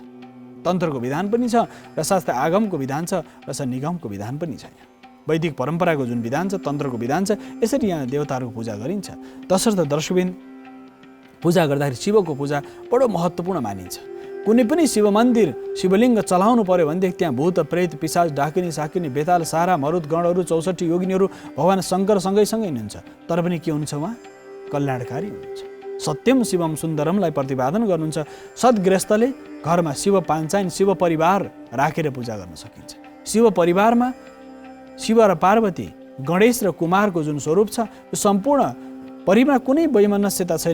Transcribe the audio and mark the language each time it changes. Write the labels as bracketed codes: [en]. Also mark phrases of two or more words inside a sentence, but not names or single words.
[ne] तन्त्रको विधान पनि छ र साथै आगमको विधान छ र निगमको विधान पनि छ। वैदिक परम्पराको जुन विधान छ, तन्त्रको विधान छ, यसरी यहाँ देवताहरूको पूजा गरिन्छ। तसर्थ दर्शकबिन पूजा गर्दाखेरि शिवको पूजा बडो महत्त्वपूर्ण मानिन्छ। कुनै पनि शिव मन्दिर शिवलिङ्ग चलाउनु पर्यो भनेदेखि त्यहाँ भूत प्रेत पिशाच डाकिनी साकिनी बेताल सारा मरुद गणहरू 64 योगिनीहरू भगवान शङ्कर सँगै हुनुहुन्छ। तर पनि के हुनुहुन्छ, उहाँ कल्याणकारी हुनुहुन्छ। सत्यम शिवम सुन्दरमलाई प्रतिपादन गर्नुहुन्छ। सद्गृहस्थले घरमा शिव पाञ्चायन शिव परिवार राखेर पूजा गर्न सकिन्छ। शिव परिवारमा शिव र पार्वती, गणेश र कुमारको जुन स्वरूप छ, यो सम्पूर्ण परिवारमा कुनै वैमनस्यता छैन।